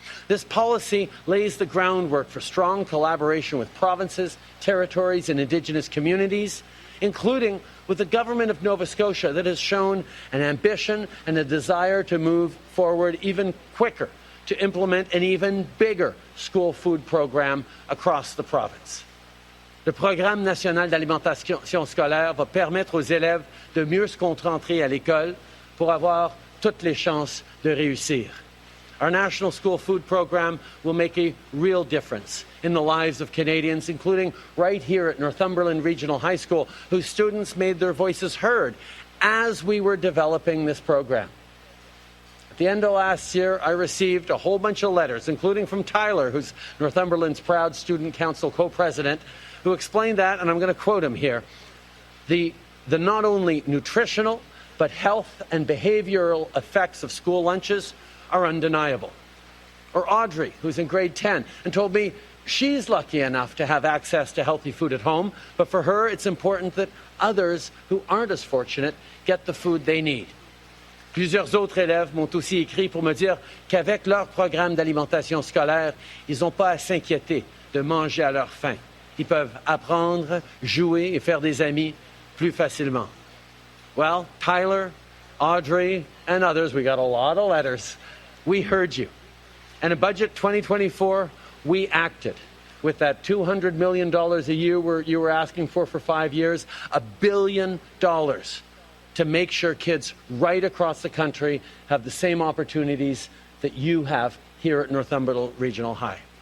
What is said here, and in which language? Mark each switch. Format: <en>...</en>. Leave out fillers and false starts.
<en>This policy lays the groundwork for strong collaboration with provinces, territories, and Indigenous communities, including with the Government of Nova Scotia that has shown an ambition and a desire to move forward even quicker to implement an even bigger school food program across the province.</en> <fr>Le Programme national d'alimentation scolaire va permettre aux élèves de mieux se concentrer à l'école pour avoir toutes les chances de réussir.</fr> <en>Our National School Food Program will make a real difference in the lives of Canadians, including right here at Northumberland Regional High School, whose students made their voices heard as we were developing this program. At the end of last year, I received a whole bunch of letters, including from Tyler, who's Northumberland's proud Student Council co-president, who explained that, and I'm going to quote him here, the not only nutritional, but health and behavioral effects of school lunches are undeniable. Or Audrey, who's in grade 10, and told me she's lucky enough to have access to healthy food at home, but for her it's important that others who aren't as fortunate get the food they need.</en> <fr>Plusieurs autres élèves m'ont aussi écrit pour me dire qu'avec leur programme d'alimentation scolaire, ils n'ont pas à s'inquiéter de manger à leur faim. Ils peuvent apprendre, jouer et faire des amis plus facilement.</fr> <en>Well, Tyler, Audrey, and others, we got a lot of letters. We heard you. And in Budget 2024, we acted with that $200 million a year you were asking for 5 years, $1 billion to make sure kids right across the country have the same opportunities that you have here at Northumberland Regional High.</en>